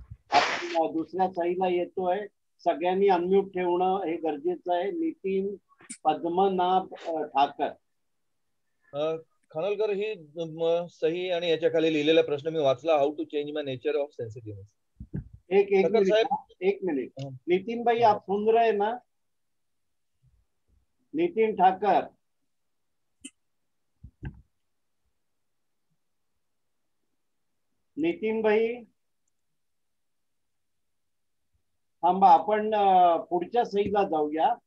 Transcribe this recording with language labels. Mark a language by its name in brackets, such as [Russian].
[Marathi] आपण दुसऱ्या सहीला येतोय, सगळ्यांनी अनम्यूट ठेवणं हे गरजेचं आहे. नितीन पद्मनाभ ठाकर. खानोलकर, ही सही आणि याच्या खाली लिहिलेला प्रश्न मी वाचला, [English] How to change my nature of sensitiveness. [Hindi] एक मिनिट नितिन भाई, आप सुन रहे ना? [Marathi] नितिन ठाकर, नितीन भाई थांबा, आपण पुढच्या सहीला जाऊया.